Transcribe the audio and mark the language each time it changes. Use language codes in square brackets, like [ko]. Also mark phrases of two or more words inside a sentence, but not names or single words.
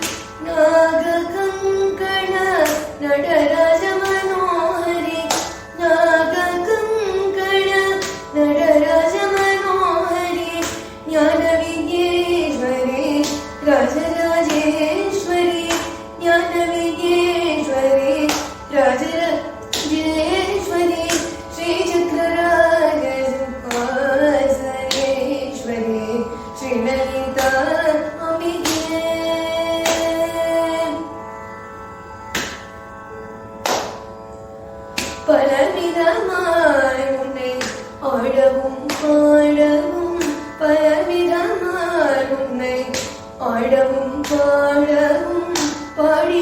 [sa] नागकङ्कण नटराज मनोहरि नागकङ्कण नटराज मनोहरि ज्ञानविद्येश्वरी राजराजेश्वरी ज्ञानविद्येश्वरी राजराजेश्वरी श्रीचक्रराज सिंहासनेश्वरी श्रीललिता अम्बिके [ta] பலவிதமாய் உன்னை ஆடவும் பாடவும் பலவிதமாய் உன்னை ஆடவும் பாடவும் பாடி